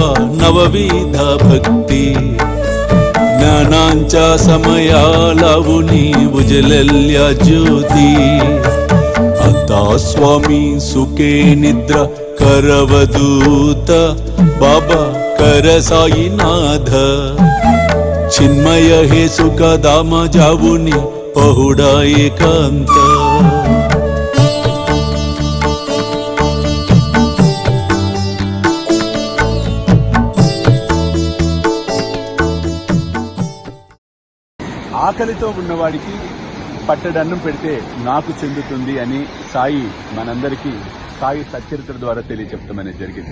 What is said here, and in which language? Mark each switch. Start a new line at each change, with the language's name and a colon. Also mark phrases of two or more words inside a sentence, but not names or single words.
Marathi: नवविधा भक्ती ज्ञानांच्या समया लावुनी उजलल्या ज्योती आता स्वामी सुखे निद्रा करवदूत बाबा कर साईनाथ चिन्मय हे सुख दाम जावुनी पहुडा एकांत
Telugu: ఆకలితో ఉన్నవాడికి పట్టడన్నం పెడితే నాకు చెందుతుంది అని సాయి మనందరికీ సాయి సచ్చరిత్ర ద్వారా తెలియచెప్తామనేది జరిగింది.